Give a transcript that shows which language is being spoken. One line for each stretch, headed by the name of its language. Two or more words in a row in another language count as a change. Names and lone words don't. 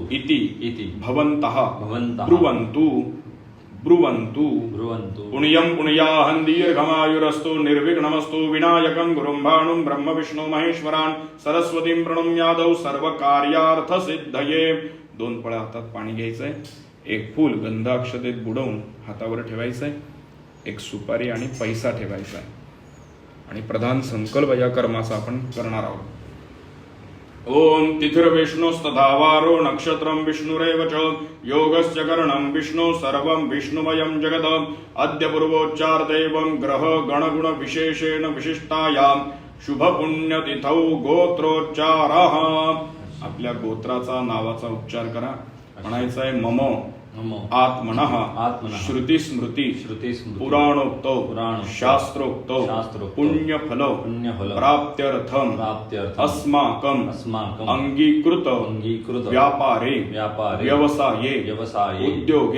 Sanskrit: इति भवन्तः भवन्तः ब्रुवन्तु ब्रुवन्तु ब्रुवन्तु. पुण्यं पुण्याहं दीर्घमायुरस्तु निर्विघ्नमस्तु. विनायकं गुरुं भानुं ब्रह्म विष्णु महेश्वरान् सरस्वतीं प्रणम्यादौ सर्वकार्यार्थ सिद्धये.
Marathi: 2 पळ्या हातात पाणी घ्यायचंय. एक फूल गंध अक्षतेत बुडवून हातावर ठेवायचंय. एक सुपारी आणि पैसा ठेवायचा आणि प्रधान संकल्प या कर्माचा आपण करणार आहोत.
Sanskrit: ओम तिथिर्विष्णुस्तथावारो नक्षत्रं विष्णुरेव च योगस्य करणं विष्णु सर्वं विष्णुमयं जगत्. अद्य पूर्वोच्चारदैवं ग्रह गणगुण विशेषेण विशिष्टायां शुभ पुण्यतिथौ गोत्रोच्चारः.
Marathi: आपल्या गोत्राचा, नावाचा उच्चार करा. म्हणायचं आहे मम
Sanskrit: नमो आत्मनः आत्मनः श्रुतिस्मृति श्रुतिस्मृति पुराणोक्तो पुराणोक्तो शास्त्रोक्तो शास्त्रोक्तो पुण्यफलो पुण्यफल प्राप्त्यर्थम प्राप्त्यर्थम अस्माकं अंगीकृत व्यापारे व्यवसाये उद्योगे